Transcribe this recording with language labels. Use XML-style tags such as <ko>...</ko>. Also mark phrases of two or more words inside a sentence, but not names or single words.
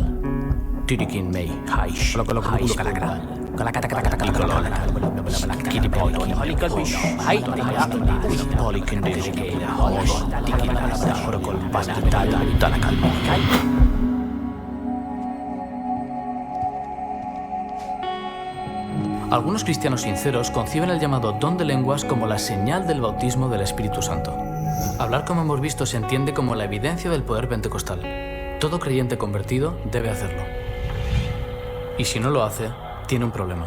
<es>tirikin mei haish haish kalakal kalakata kalakata kalakal kidi boy halikal bish hai polikin dejike hosh tikin horokol bastital talakal kai. Algunos cristianos sinceros conciben el llamado don de lenguas como la señal del bautismo del Espíritu Santo. Hablar, como hemos visto, se entiende como la evidencia del poder pentecostal. Todo creyente convertido debe hacerlo. Y si no lo hace, tiene un problema.</es>